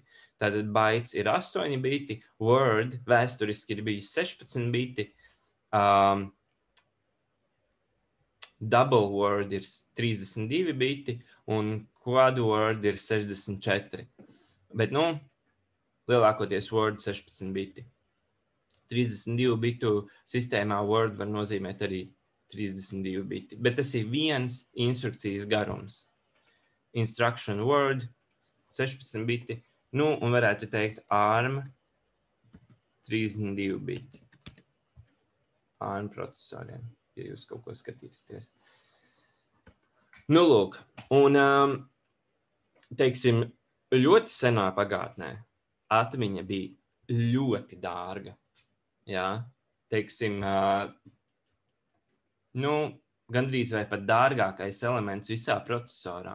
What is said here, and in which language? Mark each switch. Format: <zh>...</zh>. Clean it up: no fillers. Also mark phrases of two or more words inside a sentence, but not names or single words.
<lv>Tātad bytes ir 8 biti, word vēsturiski ir bijis 16 biti,</lv> <en>double word</en> <lv>ir 32 biti un</lv> <en>quad word</en> <lv>ir 64. Bet, lielākoties word 16 biti. 32 bitu sistēmā word var nozīmēt arī 32 biti, bet tas ir viens instrukcijas garums.</lv> <en>Instruction word</en> <lv>16 biti, un varētu teikt ARM 32 biti. ARM procesoriem, ja jūs kaut ko skatīsieties. Lūk, un teiksim, ļoti senā pagātnē atmiņa bija ļoti dārga. Jā, teiksim, gandrīz vai pat dārgākais elements visā procesorā.</lv>